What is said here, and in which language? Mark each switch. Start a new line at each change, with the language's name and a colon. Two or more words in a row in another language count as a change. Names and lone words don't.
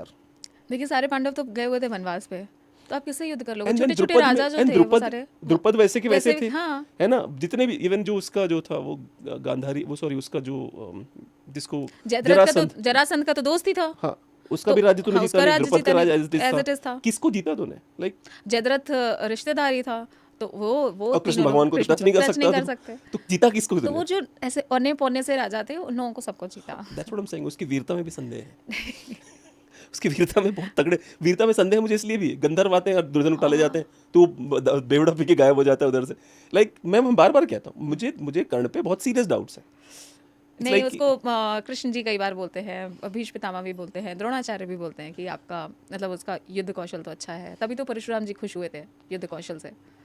Hindi: देखिए सारे पांडव तो गए हुए थे वनवास पे, तो आप किससे युद्ध कर लोगे? एंड छोटे छोटे राजा जो थे वो सारे द्रुपद वैसे के वैसे वैसे थे, हाँ। है ना, जितने भी इवन जो उसका जो था वो गांधारी, वो सॉरी उसका जो जिसको जरासंध का तो दोस्त ही था। हाँ, उसका भी राज्य तूने हाँ, जीता उसका नहीं, राज्य द्रुपद का जीता राज्य नहीं,
English: as as it it is is
Hindi: था। किसको जीता तूने, लाइक जयद्रथ रिश्तेदार ही था, तो वो और कृष्ण तीनों भगवान को कृष्ण टच नहीं कर टच नहीं सकता कर सकते। तो जीता किसको तो तूने? वो जो ऐसे औने पौने से राजा थे उन लोगों को सबको जीता।
English: that's what I am saying,
Hindi: उसकी वीरता में भी संदेह है। उसकी वीरता में बहुत तगड़े, वीरता में संदेह मुझे इसलिए भी है, गंधर्व आते हैं और दुर्योधन उठा ले जाते हैं, तो बेवड़ा पी के गायब हो जाता है उधर से। लाइक मैं बार बार कहता हूँ, मुझे कर्ण पे बहुत
English: serious doubts
Hindi: हैं। नहीं, उसको कृष्ण जी कई बार बोलते हैं, भीष्म पितामह भी बोलते हैं, द्रोणाचार्य भी बोलते हैं कि आपका मतलब उसका युद्ध कौशल तो अच्छा है, तभी तो परशुराम जी खुश हुए थे युद्ध कौशल से।